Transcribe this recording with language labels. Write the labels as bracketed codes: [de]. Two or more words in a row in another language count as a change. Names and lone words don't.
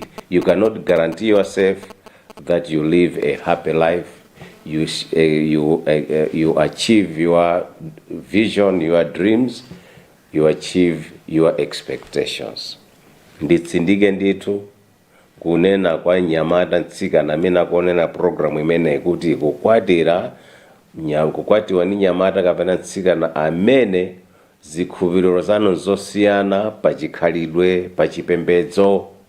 [en] You cannot guarantee yourself that you live a happy life. You achieve your vision, your dreams, you achieve your expectations. [ny] Nditsindike nditu kunena kwa nyamata ntsika amene akonena programu imene kuti kukwatiwa ni nyamata kapena ntsika amene zikhulupiriro zanu zosiyana pachikhalidwe, pachipembedzo,